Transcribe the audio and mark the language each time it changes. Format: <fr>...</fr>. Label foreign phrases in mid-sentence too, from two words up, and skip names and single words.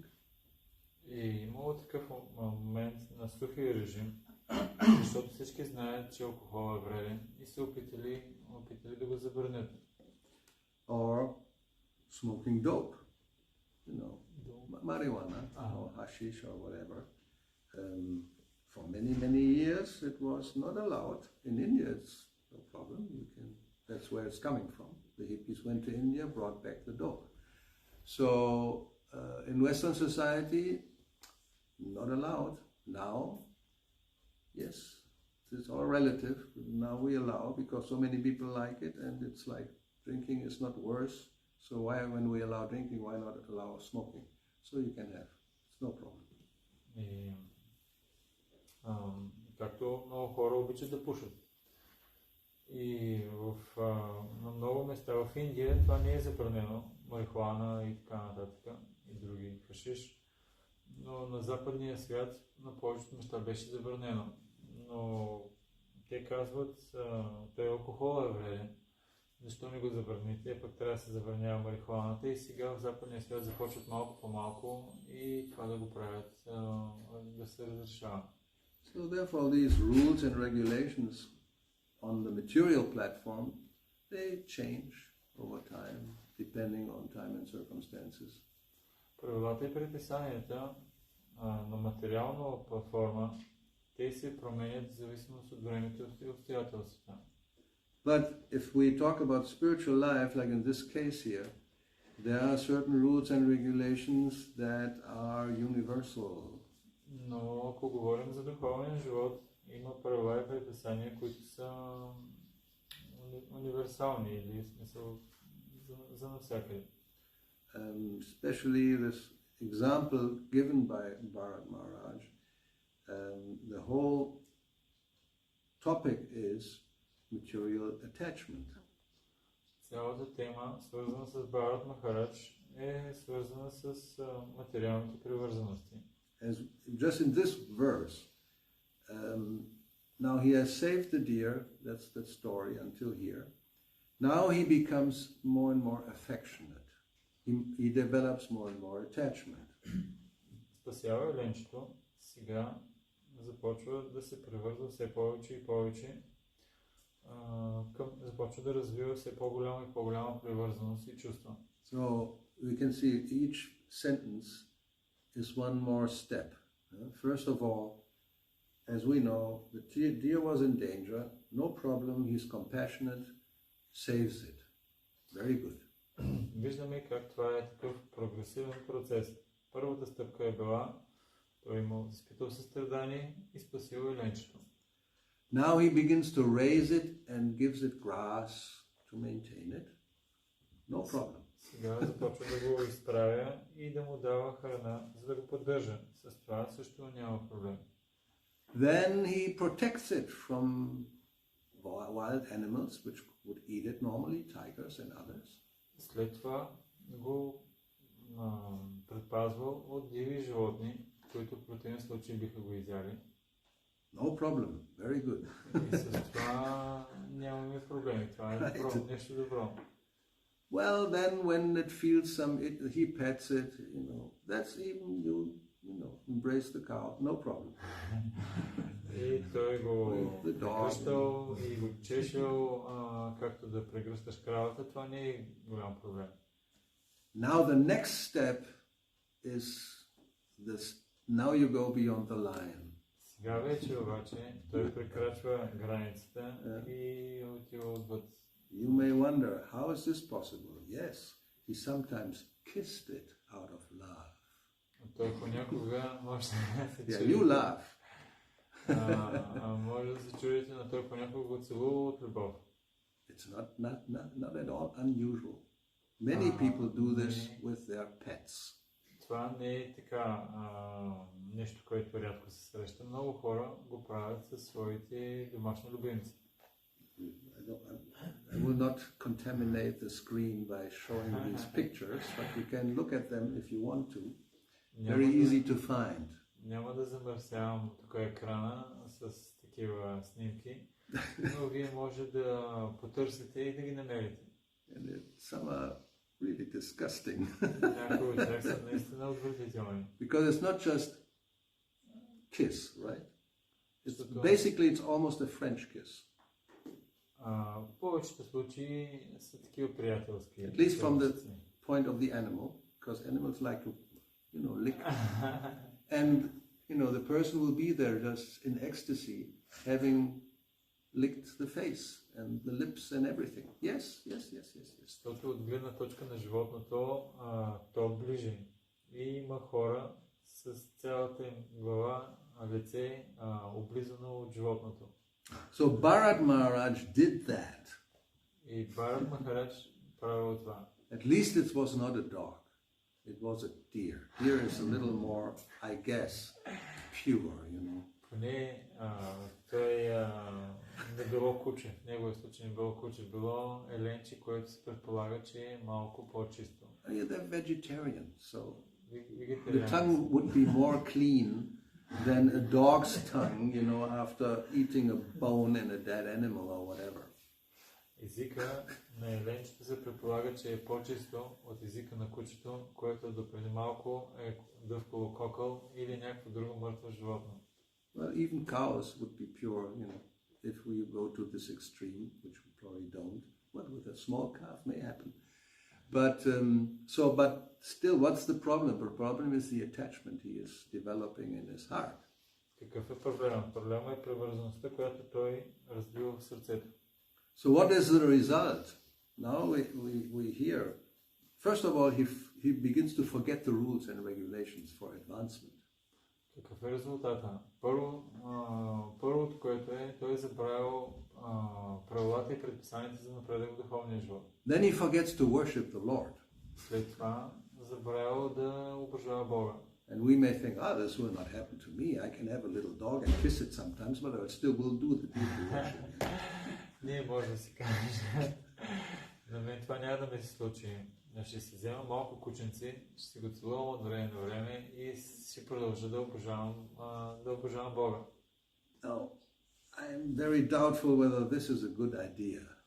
<bg>И имало такъв момент на сухия режим, защото всички знаят, че алкохол е вреден и се опитали да го забранят.</bg> <en>Or smoking dope, marijuana or hashish or whatever. For many years it was not allowed. In India it's no problem. That's where it's coming from. The hippies went to India, brought back the dope. So in Western society, not allowed. Now, yes, it's all relative. Now we allow because so many people like it, and it's like drinking is not worse. So why, when we allow drinking, why not allow smoking? So you can have. It's no problem.</en> <bg>Както много хора обичат да пушат. И на много места в Индия това не е забранено, марихуана и така нататък, и други хашиш, но на западния свят на повечето места беше забранено. Но те казват, той алкохол е вреден, защо не го забраните, пък трябва да се забранява марихуаната, и сега в западния свят започват малко по малко и това да го правят, да се разрешава.</bg> <en>So therefore these rules and regulations on the material platform, they change over time, depending on time and circumstances.</en> <bg>Правилата и предписанията на материална платформа, те се променят в зависимост от времето и обстоятелствата.</bg> <en>But if we talk about spiritual life, like in this case here, there are certain rules and regulations that are universal.</en> <bg>Но ако говорим за духовен живот, има правила и предписания, които са универсални или в смисъл за навсякъде.</bg> <en>Especially this example given by Bharat Maharaj, the whole topic is material attachment.</en> <bg>Цялата тема, свързана с Бхарат Махарадж, е свързана с материалните привързаности.</bg> <en>Just in this verse, now he has saved the deer, that's the story until here. Now he becomes more and more affectionate. He develops more and more attachment.</en> <bg>Спасява ленчето, сега започва да се превързва все повече и повече, започва да развива все по-голяма и по-голяма привързаност и чувства.</bg> <en>So we can see each sentence is one more step. First of all, as we know, the deer was in danger, no problem, he's compassionate, saves it. Very good.</en> <bg>Виждаме как това е такъв прогресивен процес. Първата стъпка е била, той имал изпитал състрадание и спасил еленчето.</bg> <en>Now he begins to raise it and gives it grass to maintain it. No problem.</en> <bg>Сега започва да го изправя и да му дава храна, за да го поддържа. С това също няма проблем.</bg> <en>Then he protects it from wild animals which would eat it normally, tigers and others.</en> <bg>След това го предпазва от диви животни, които в противен случай биха го изяли.</bg> <en>No problem. Very good.</en> <bg>И с това нямаме проблеми. Това е добро, нещо добро.</bg> <en>Well, then when it feels he pets it, that's even embrace the cow, no problem.</en> <bg>И той го прегръщал и го чешал, както да прегръщаш кравата, това не е голям проблем.</bg> <en>Now the next step is this. Now you go beyond the line.</en> <bg>Сега вече обаче той прекрачва границата и отива отвъд.</bg> <en>You may wonder, how is this possible? Yes, he sometimes kissed it out of love.</en> <bg>Той понякога може да се чуди.</bg> <en>You laugh.</en> <bg>Може да се чудите, но той понякога го целува от любов.</bg> <en>It's not at all unusual. Many people do this with their pets.</en> <bg>Това не е така нещо, което рядко се среща. Много хора го правят със своите домашни любимци.</bg> <en>I will not contaminate the screen by showing these pictures, but you can look at them if you want to. Very easy to find.</en> <bg>Няма да замърсявам тук екрана с такива снимки, но вие може да потърсите и да ги намерите.</bg> <en>And some are really disgusting.</en> <bg>Някои от тях са наистина отвратителни.</bg> <en>Because it's not just kiss, right? Basically it's almost a French kiss.</en> <bg>В повечето случаи са такива приятелски.</bg> <en>At least from the point of the animal, because animals like to, lick. And, the person will be there just in ecstasy, having licked the face and the lips and everything. Yes.</en> <bg>Защото от гледна точка на животното, то ближи. И има хора с цялата им глава, лице, облизано от животното.</bg> <en>So Bharat Maharaj did that.</en> <bg>И Бхарат Махарадж правил това.</bg> <en>At least it was not a dog. It was a deer. Deer is a little more, I guess, pure,</en> <bg>Поне той не било куче. В неговия случай не било куче. Било еленче, което се предполага, че е малко по-чисто.</bg> <en>They're vegetarian, so the tongue would be more clean than a dog's tongue, after eating a bone in a dead animal or whatever.</en> <bg>Езика на еленчето се предполага, че е по-чисто от езика на кучето, което допреди малко е дъвкало кокъл или някакво друго мъртво животно.</bg> <en>Well, even cows would be pure, if we go to this extreme, which we probably don't. But with a small calf may happen. But still, what's the problem? The problem is the attachment he is developing in his heart.</en> <bg>Какъв е проблемът? Проблемът е привързаността, която той развива в сърцето.</bg> <en>So what is the result? Now we hear. First of all, he begins to forget the rules and regulations for advancement.</en> <bg>Какъв е резултата? Първото, което е, той е забравил правилата и предписанията за напредък в духовния живот.</bg> <en>Then he forgets to worship the Lord.</en> <bg>След това забравил да обожава Бога.</bg> <en>And we may think, this will not happen to me. I can have a little dog and kiss it sometimes, but I still will do the deity worship.</en> <bg>Ние може да си кажем, на мен това няма да ми се случи. Ще си взема малко кученци, ще си го целувам от време на време и ще продължа да обожавам Бога.</bg> <en>Now, I am very doubtful whether this is a good idea.</en>